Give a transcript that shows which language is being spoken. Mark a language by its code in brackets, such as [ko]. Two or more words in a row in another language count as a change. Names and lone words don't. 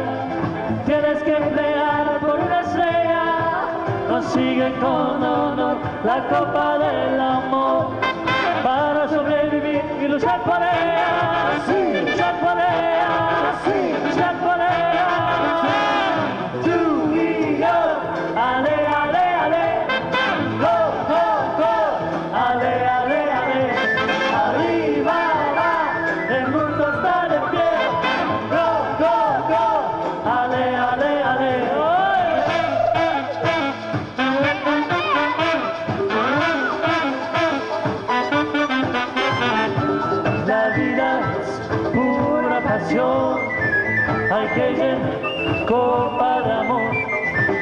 [es] Tienes que pelear por una estrella, consigue con honor la copa del amor. Para sobrevivir y luchar por ella, luchar por ella, luchar por ella. Tú y yo, ale, ale, ale, [en] go, go, go, [es] ale, ale, ale. Arriba va, el mundo está de pie, [en] go, go, go, [es] ale, ale, ale. La vida es pura pasión, hay que llenar copa de amor.